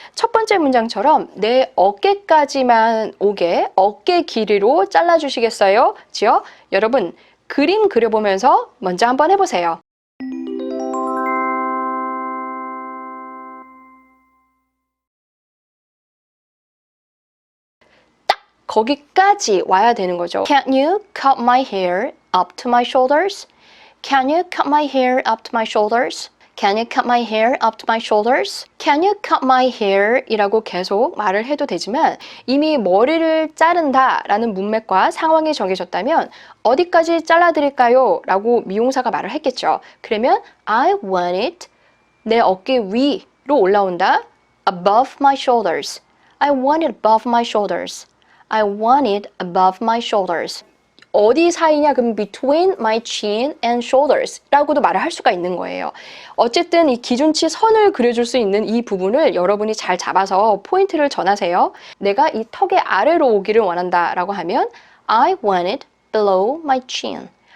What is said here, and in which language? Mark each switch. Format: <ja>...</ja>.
<ko>첫 번째 문장처럼 내 어깨까지만 오게 어깨 길이로 잘라주시겠어요? 지요? 여러분 그림 그려보면서 먼저 한번 해보세요. 딱 거기까지 와야 되는 거죠.</ko> <en>Can you cut my hair up to my shoulders? Can you cut my hair up to my shoulders? Can you cut my hair up to my shoulders? Can you cut my hair?</en> <ko>이라고 계속 말을 해도 되지만 이미 머리를 자른다 라는 문맥과 상황이 정해졌다면 어디까지 잘라드릴까요? 라고 미용사가 말을 했겠죠. 그러면</ko> <en>I want it</en> <ko>내 어깨 위로 올라온다.</ko> <en>Above my shoulders. I want it above my shoulders. I want it above my shoulders.</en> <ko>어디 사이냐? 그럼</ko> <en>between my chin and shoulders</en> <ko>라고도 말을 할 수가 있는 거예요. 어쨌든 이 기준치 선을 그려줄 수 있는 이 부분을 여러분이 잘 잡아서 포인트를 전하세요. 내가 이 턱의 아래로 오기를 원한다 라고 하면</ko> <en>I want it below my chin.</en>